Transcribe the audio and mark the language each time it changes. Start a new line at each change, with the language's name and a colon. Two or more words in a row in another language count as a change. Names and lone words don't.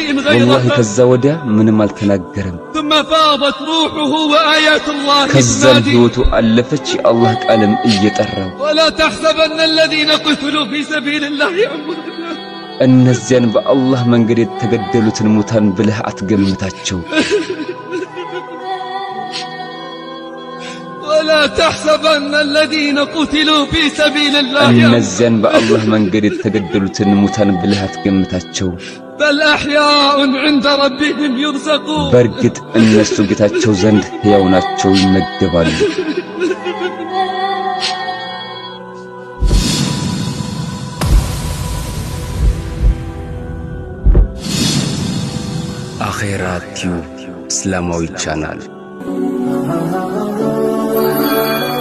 Amharic: ወላሂ
Arabic: غيره
Amharic: ከዛ ወዲያ ምንም አልተናገረም።
Arabic: ثم فاضت روحه وآيات الله
Amharic: ከዛም
Arabic: تنادي
Amharic: ህይወቱ አለፈች የአላህ ቃልም እየጠራው።
Arabic: ولا تحسبن الذين قتلوا في سبيل الله أمواتا
Amharic: እነዚያን በአላህ መንገድ የተገደሉትን ሙታን ብለህ አትገምታቸው።
Arabic: ولا تحسبن الذين قتلوا في سبيل الله
Amharic: እነዚያን በአላህ መንገድ የተገደሉትን ሙታን ብለህ አትገምታቸው።
Arabic: بل أحياء عند ربهم يرزقون
Amharic: በእርግጥ እነሱ ጌታቸው ዘንድ ሕያው ናቸው፣ ይመገባሉ። አኼራ ቲዩብ እስላማዊ ቻናል